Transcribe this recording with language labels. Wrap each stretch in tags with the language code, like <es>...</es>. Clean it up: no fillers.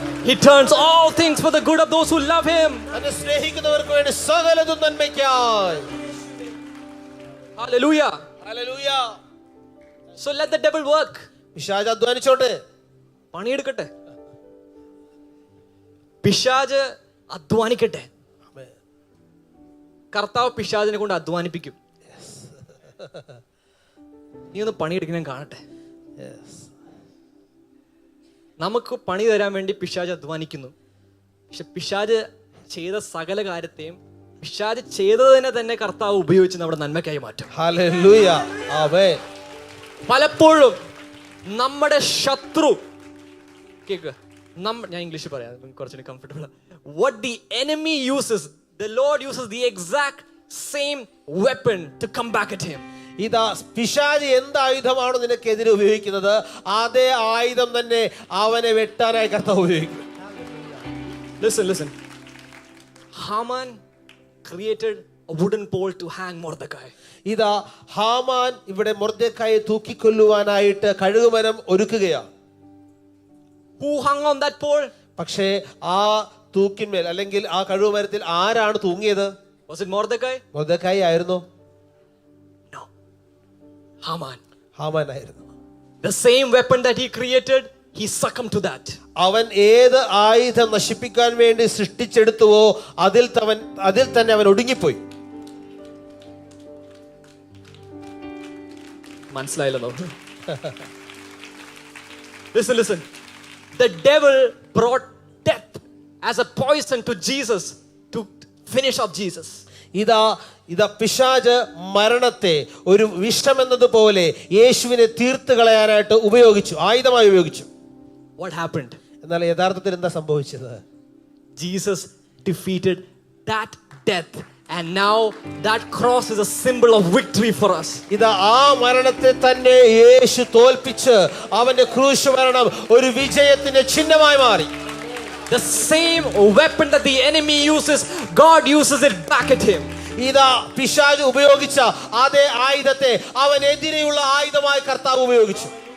<en>He turns all things for the good of those who love him.</en> <ml>സ്നേഹിക്കുന്നവർക്ക് വേണ്ടി സകലതും നന്മയ്ക്കായി.</ml> <en>Hallelujah. Hallelujah. So let the devil work.</en> <ml>പിശാച് അധ്വാനിച്ചോട്ടെ, പണിയെടുക്കട്ടെ, പിശാച് അധ്വാനിക്കട്ടെ. കർത്താവ് പിശാചിനെ കൊണ്ട് അധ്വാനിപ്പിക്കും. നീ ഒന്ന് പണിയെടുക്കാൻ കാണട്ടെ. നമുക്ക് പണി തരാൻ വേണ്ടി പിശാച് അധ്വാനിക്കുന്നു. പക്ഷെ പിശാച് ചെയ്ത സകല കാര്യത്തെയും പിശാച് ചെയ്തതിനെ തന്നെ കർത്താവ് ഉപയോഗിച്ച് നമ്മുടെ നന്മയ്ക്കായി മാറ്റും. ഹല്ലേലൂയ. ആമേൻ. പലപ്പോഴും നമ്മുടെ ശത്രു കേൾക്കുക, ഞാൻ ഇംഗ്ലീഷ് പറയാം കുറച്ചുകൂടി comfortable.</ml> <en>What the enemy uses, the Lord uses the exact same weapon to come back at him.</en> <ml>ഇതാ പിശാച് എന്ത് ആയുധമാണ് നിനക്കെതിരെ ഉപയോഗിക്കുന്നത്, അതേ ആയുധം തന്നെ അവനെ വെട്ടാനായി കർത്താവ് ഉപയോഗിക്കും.</ml> <en>Listen. Haman created a wooden pole to hang Mordecai.</en> <ml>ഇതാ ഹാമാൻ ഇവിടെ മൊർദെഖായെ തൂക്കിക്കൊല്ലുവാനായിട്ട് കഴുകുമരം ഒരുക്കുകയാണ്.</ml> <en>Who hung on that pole?</en> <ml>പക്ഷേ ആ തൂക്കിന്മേൽ അല്ലെങ്കിൽ ആ കഴുകുമരത്തിൽ ആരാണ് തൂങ്ങിയത്?</ml> <en>Was it Mordecai?</en> <ml>മൊർദെഖായി ആയിരുന്നു?</ml> <en>No. Haman.</en> <ml>ഹാമാൻ ആയിരുന്നു.</ml> <en>The same weapon that he created, he succumbed to that.</en> <ml>അവൻ ഏത് ആയുധം നശിപ്പിക്കാൻ വേണ്ടി സൃഷ്ടിച്ചെടുത്തുവോ അതിൽ തന്നെ അവൻ ഒടുങ്ങിപ്പോയി. മനസ്സിലായല്ലോ?</ml> <en>Listen. The devil brought death as a poison to Jesus to finish off Jesus.</en> <ml>ഇതാ പിശാച് മരണത്തെ ഒരു വിഷം എന്നതുപോലെ യേശുവിനെ തീർത്ത് കളയാനായിട്ട് ആയുധമായി ഉപയോഗിച്ചു.</ml> <en>What happened?</en> <ml>എന്നാൽ യഥാർത്ഥത്തിൽ എന്താ സംഭവിച്ചത്?</ml> <en>Jesus defeated that death, and now that cross is a symbol of victory for us.</en> <ml>ഇതാ ആ മരണത്തെ തന്നെ യേശു തോൽപ്പിച്ച് അവന്റെ ക്രൂശ് മരണം ഒരു വിജയത്തിന്റെ ചിഹ്നമായി മാറി.</ml> <en>The same weapon that the enemy uses, God uses it back at him.</en> <ml>ഇതാ പിശാച് ഉപയോഗിച്ച അതേ ആയുധത്തെ അവനെതിരെയുള്ള ആയുധമായി കർത്താവ് ഉപയോഗിച്ചു.</ml>